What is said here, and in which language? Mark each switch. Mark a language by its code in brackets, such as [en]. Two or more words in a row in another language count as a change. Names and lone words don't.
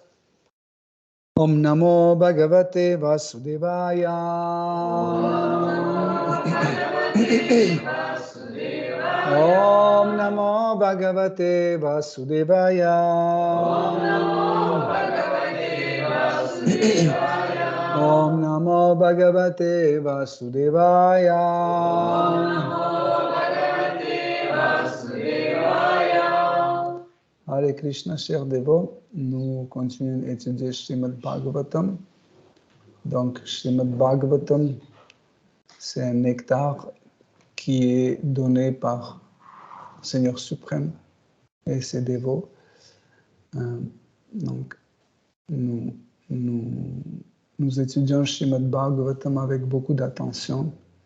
[sa] Om Namo Bhagavate Vasudevaya Om Namo Bhagavate Vasudevaya Om Namo Bhagavate Vasudevaya Hare Krishna, [fr] chers dévots, nous continuons à étudier Srimad Bhagavatam. Donc, Srimad Bhagavatam, c'est un nectar qui est donné par le Seigneur suprême et ses dévots. Donc, nous étudions Srimad Bhagavatam avec beaucoup d'attention.